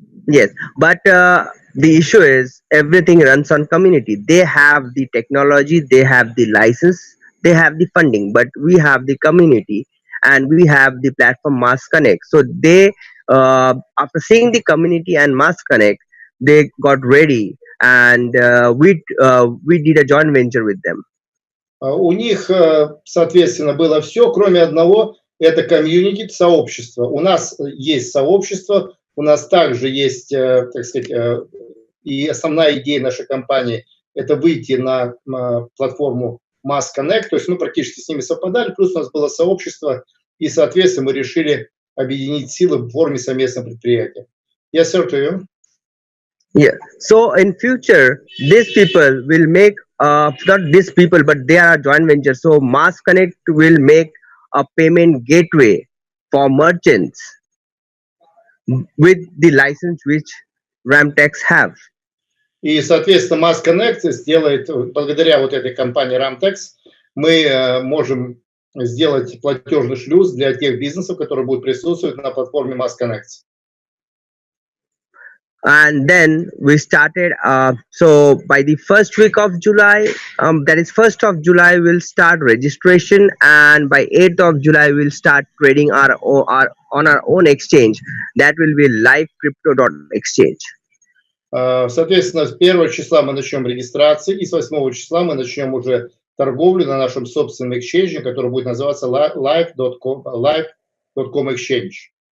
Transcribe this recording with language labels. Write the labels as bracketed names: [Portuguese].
[English] Yes, but the issue is everything runs on community. They have the technology, they have the license, they have the funding, but we have the community and we have the platform MASSCONNECT. So they, after seeing the community and MASSCONNECT, they got ready, and we did a joint venture with them. [Russian] У них, соответственно, было все, кроме одного, это комьюнити, сообщество. У нас есть сообщество, у нас также есть, так сказать, и основная идея нашей компании – это выйти на платформу MASSCONNECT, то есть мы практически с ними совпадали, плюс у нас было сообщество, и, соответственно, мы решили объединить силы в форме совместного предприятия. [English] Yes, sir, to you. Yeah. So in future, these people will make not these people, but they are a joint venture. So MASSCONNECT will make a payment gateway for merchants with the license which Ramtex have. [Russian] И, соответственно, MASSCONNECT сделает, благодаря вот этой компании Ramtex, мы можем сделать платежный шлюз для тех бизнесов, которые будут присутствовать на платформе MASSCONNECT. [English] And then we started, so by the first week of July, that is 1st of July, we'll start registration, and by 8th of July, we'll start trading on our own exchange. That will be livecrypto.exchange. [Russian] Соответственно, с 1 числа мы начнем регистрации, и с 8 числа мы начнем уже торговлю на нашем собственном эксченже, который будет называться live.com exchange.